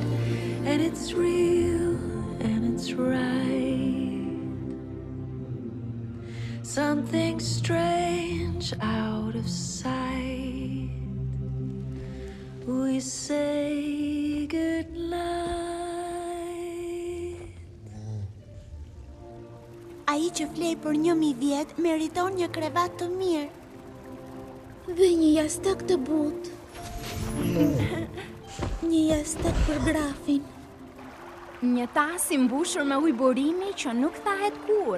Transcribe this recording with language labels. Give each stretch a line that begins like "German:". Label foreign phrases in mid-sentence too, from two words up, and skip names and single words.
English: And it's real and it's right. Something strange out of sight. We say goodnight.
Albanian: Ai që flej për 1000 vjet meriton një krevat të mirë. dhe një jashtëk të butë. Një jashtëk për grafin. Një tas i mbushur me ujë burimi që nuk thahet kurrë.